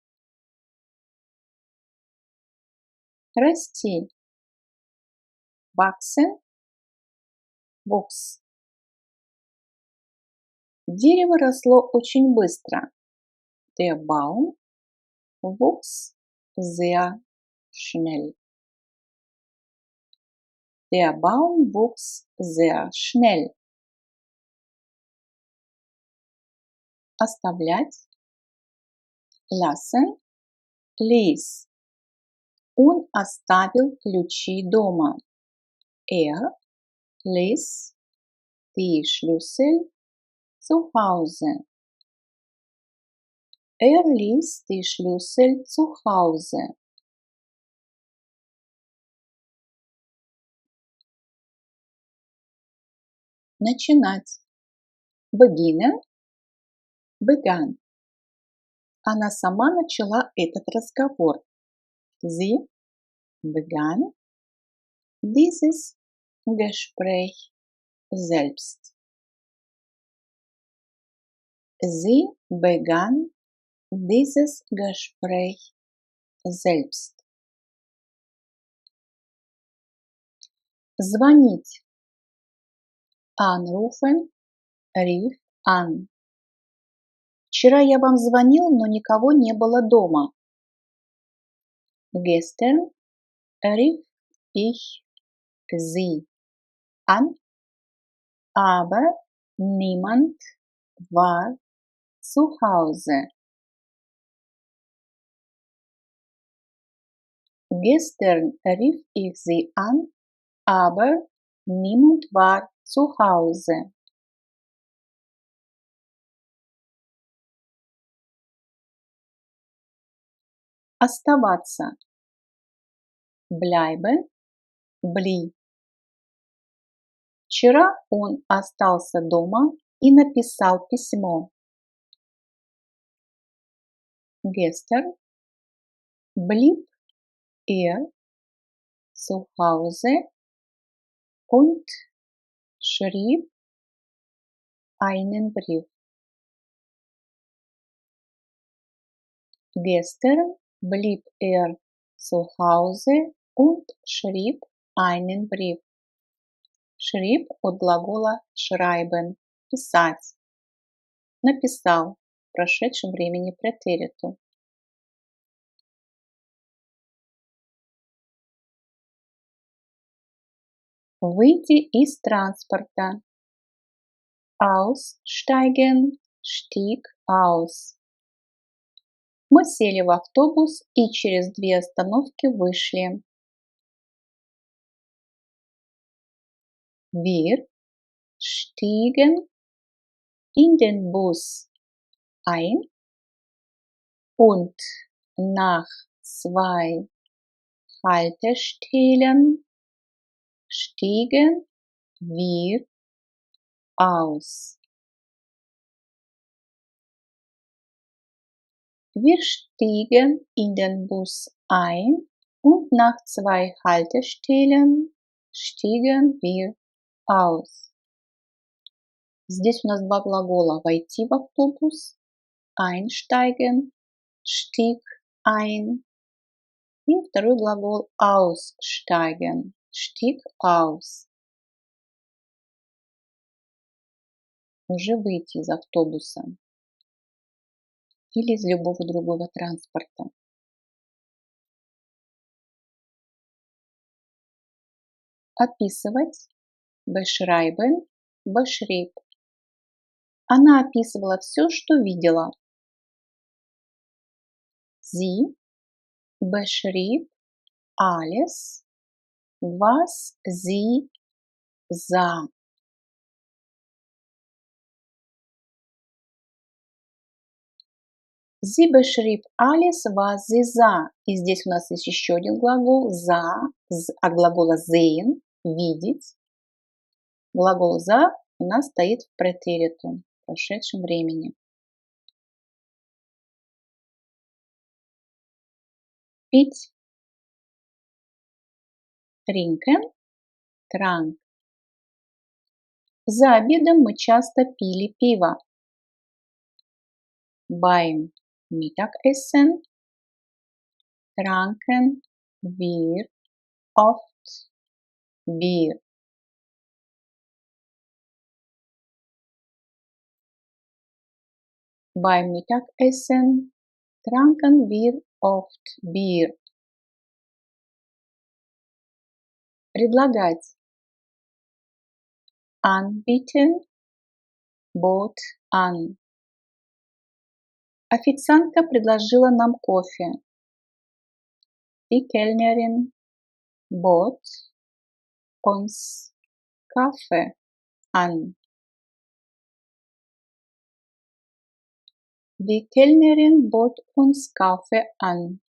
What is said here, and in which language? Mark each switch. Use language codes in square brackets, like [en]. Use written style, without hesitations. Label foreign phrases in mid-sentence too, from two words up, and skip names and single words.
[ru] Расти. [de] Wachsen, wuchs. [ru] Дерево росло очень быстро. [de] Der Baum wuchs sehr schnell. Der Baum wuchs sehr schnell. [ru] Оставлять. [de] Lassen, ließ. [ru] Он оставил ключи дома. [de] Er ließ die Schlüssel zu Hause. Er ließ die Schlüssel zu Hause. [ru] Начинать. [de] Beginnen, begann. [ru] Она сама начала этот разговор. [de] Sie begann dieses Gespräch selbst. Sie begann dieses Gespräch selbst. [ru] Звонить. [de] Anrufen, rief an. [ru] Вчера я вам звонил, но никого не было дома. [de] Gestern rief ich Sie an, aber niemand war zu Hause. Gestern rief ich Sie an, aber niemand war zu Hause. [ru] Оставаться. [de] Bleiben, blieb. [ru] Вчера он остался дома и написал письмо. [de] Gestern blieb er zu Hause und schrieb einen Brief. Gestern blieb er zu Hause und schrieb einen Brief. [ru] Schrieb от глагола schreiben – писать. Написал в прошедшем времени претериту. Выйти из транспорта. [de] Aussteigen, stieg aus. [ru] Мы сели в автобус и через 2 остановки вышли. [de] Wir stiegen in den Bus ein und nach 2 Haltestellen stiegen wir aus. Wir stiegen in den Bus ein und nach 2 Haltestellen stiegen wir aus. [ru] Здесь у нас 2 глагола: войти в автобус, [de] einsteigen, stieg ein, [ru] и второй глагол [de] aussteigen, stieg aus. [ru] Уже выйти из автобуса или из любого другого транспорта. Описывать. [de] Beschreiben, beschrieb. [ru] Она описывала все, что видела. [de] Sie beschrieb alles, was sie sah. Sie beschrieb alles, was sie sah. [ru] И здесь у нас есть еще один глагол за, от глагола sehen. видеть. Глагол «за» у нас стоит в претеритум, в прошедшем времени. Пить. [de] Trinken, trank. [ru] За обедом мы часто пили пиво. [de] Beim Mittagessen tranken wir oft Bier. Beim Mittagessen tranken wir oft Bier. [ru] Предлагать. [de] Anbieten, bot an. [ru] Официантка предложила нам кофе. [de] Die Kellnerin bot uns Kaffee an. Die Kellnerin bot uns Kaffee an.